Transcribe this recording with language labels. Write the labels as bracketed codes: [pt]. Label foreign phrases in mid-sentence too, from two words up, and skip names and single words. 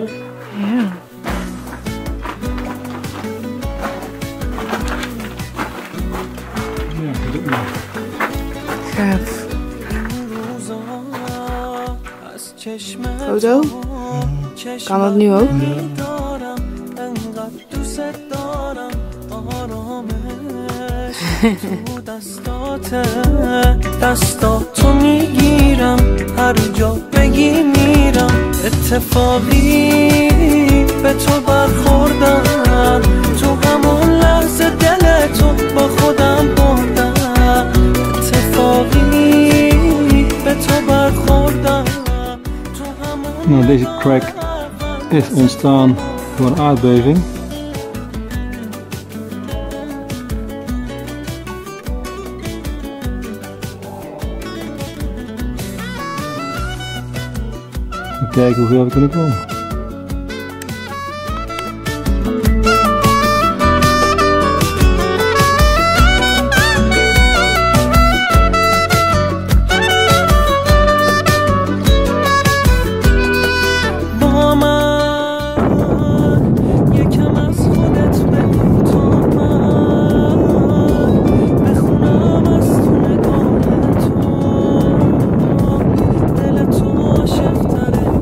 [nl] Ja. Ja, dat doe ik nog. Gaaf. Foto? Kan dat nu ook? [fa] دستاتو میگیرم هر جا بگی میرم اتفاقی به تو برخوردم تو همون لحظه دلتو با خودم بردم اتفاقی به تو برخوردم [nl] Nou, deze crack is ontstaan door een aardbeving. Kijken hoeveel we kunnen komen. [fa] با من یکم از خودت بگو تا من بخونم از تو نگاه تو دل تو عاشق تره